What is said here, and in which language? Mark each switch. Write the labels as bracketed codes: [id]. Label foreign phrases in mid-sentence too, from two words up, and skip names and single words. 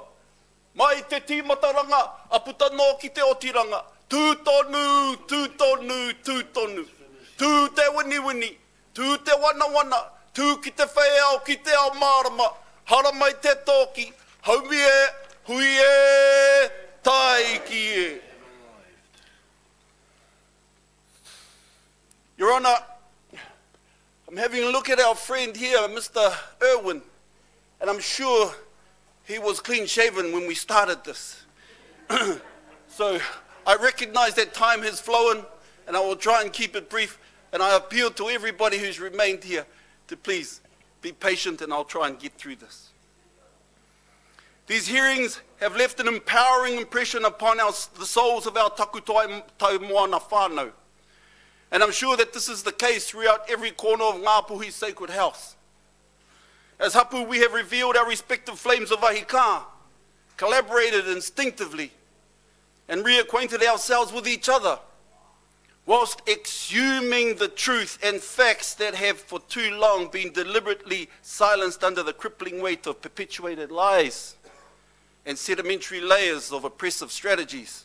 [mi] Mai te tīmataranga, a puta nō ki te otiranga. Tū tonu, tū tonu, tū tonu. Tū te wini, tū te wana, tū ki te whaiao, ki te ao mārama. Hara mai te tōki, haumi e, hui e, tai ki e. [en] Your Honour, I'm having a look at our friend here, Mr. Irwin, and I'm sure he was clean-shaven when we started this. So I recognize that time has flown, and I will try and keep it brief, and I appeal to everybody who's remained here to please be patient, and I'll try and get through this. These hearings have left an empowering impression upon the souls of our [mi] taku moana whānau. [en] And I'm sure that this is the case throughout every corner of Ngāpuhi Sacred House. As hapu, we have revealed our respective flames of ahika, collaborated instinctively, and reacquainted ourselves with each other, whilst exhuming the truth and facts that have for too long been deliberately silenced under the crippling weight of perpetuated lies and sedimentary layers of oppressive strategies.